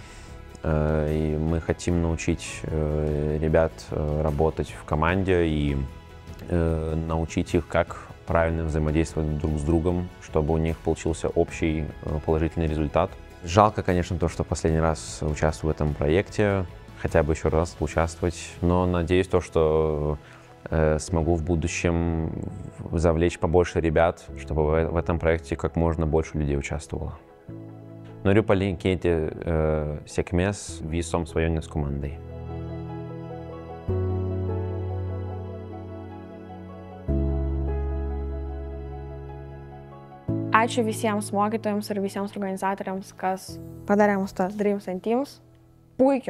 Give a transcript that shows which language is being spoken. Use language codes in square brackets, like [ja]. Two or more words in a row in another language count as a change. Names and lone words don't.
[ru] И мы хотим научить ребят работать в команде и научить их, как правильно взаимодействовать друг с другом, чтобы у них получился общий положительный результат. Жалко, конечно, то, что последний раз участвую в этом проекте, хотя бы еще раз участвовать, но надеюсь, что смогу в будущем завлечь побольше ребят, чтобы в этом проекте как можно больше людей участвовало. [lt] Noriu palinkėti sėkmės visoms svajonės komandai. Ačiū visiems mokytojams ir visiems organizatoriams, kas padarė mums tas Dreams and Teams.